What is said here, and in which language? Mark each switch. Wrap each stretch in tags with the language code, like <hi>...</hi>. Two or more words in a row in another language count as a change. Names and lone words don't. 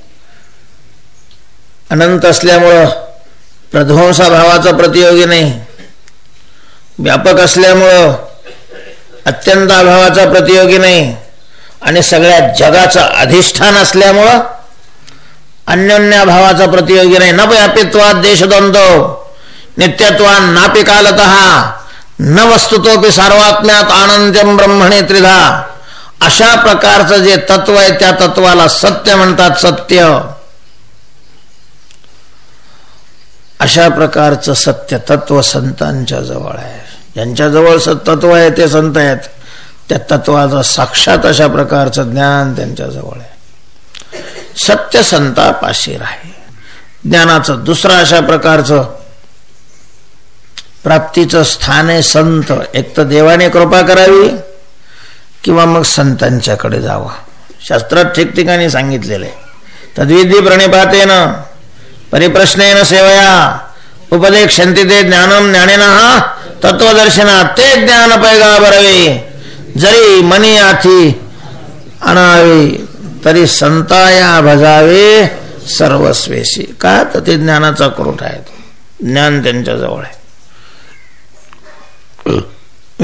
<mr>अनंत असल्यामुळं प्रध्वंसाभावाचा प्रतियोगी नाही. व्यापक असल्यामुळं अत्यंत अभावाचा प्रतियोगी नाही. आणि सगळ्या जगाचं अधिष्ठान असल्यामुळं अन्योन्य भावाचा प्रतियोगी नाही.</mr> <sa>न व्यापित्वात देशद्वंद्व नित्यत्वान नापि कालतः न वस्तुतोपि सार्वात्म्यात आनंद्यम ब्रह्मणे त्रिधा.</sa> <mr>अशा प्रकारचं जे तत्व आहे त्या तत्वाला सत्य म्हणतात. सत्य अशा प्रकारचं सत्य तत्व संतांच्या जवळ आहे. ज्यांच्या जवळ तत्व आहे ते संत आहेत. त्या तत्वाचं साक्षात अशा प्रकारचं ज्ञान त्यांच्या जवळ आहे. सत्य संतापाशी आहे. ज्ञानाचं दुसरं अशा प्रकारचं प्राप्तीचं स्थान आहे संत. एक तर देवाने कृपा करावी किंवा मग संतांच्याकडे जावं. शास्त्रात ठिकठिकाणी सांगितलेलं आहे.</mr> <sa>तद्विधी प्रणिपातेन परिप्रश्नेन सेवया उपदेक्षन्ति ते ज्ञानम ज्ञानिनः तत्वदर्शना</sa> <mr>ते ज्ञान पैगा बरवे. जरी मनी आथी अनावे तरी संताया भजावे सर्वस्वेशी. का तर ते ज्ञानाचा कोट आहे. ज्ञान त्यांच्या जवळ आहे.</mr>